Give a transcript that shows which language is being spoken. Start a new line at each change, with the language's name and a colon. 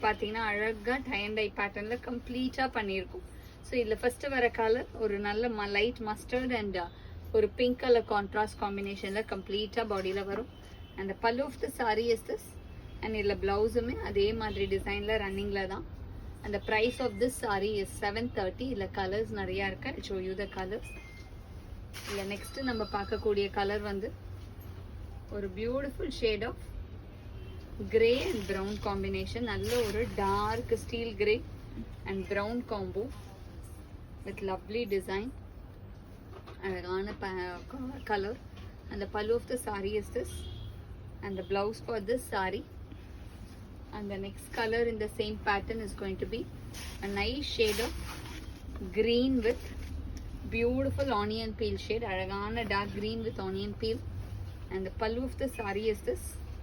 Tamil: பார்த்தீங்கன்னா அழகாக tie and tie பேட்டர்னில் கம்ப்ளீட்டாக பண்ணியிருக்கும். ஸோ இதில் ஃபஸ்ட்டு வர கலர் ஒரு நல்ல லைட் மஸ்டர்ட் அண்ட் ஒரு பிங்க் கலர் கான்ட்ராஸ்ட் காம்பினேஷனில் கம்ப்ளீட்டாக பாடியில் வரும்.
English: And pallu of the sari is this.
Tamil: And இதில் ப்ளவுஸுமே அதே மாதிரி டிசைனில் ரன்னிங்கில் தான்.
English: And the price of this saree is 730.
Tamil: இல்ல கலர்ஸ் நிறைய இருக்கு.
English: I'll show you the colors.
Tamil: இல்ல நெக்ஸ்ட் நம்ம பார்க்கக்கூடிய கலர் வந்து ஒரு beautiful shade of grey and brown combination. நல்ல ஒரு dark steel grey and brown combo with lovely design. அழகான colour.
English: And the pallu of the saree is this. And the blouse for this saree. And the next color in the same pattern is going to be a nice shade of green with beautiful onion peel shade.
Tamil: Aragana
English: dark green with onion peel. And the pallu of the saree is this.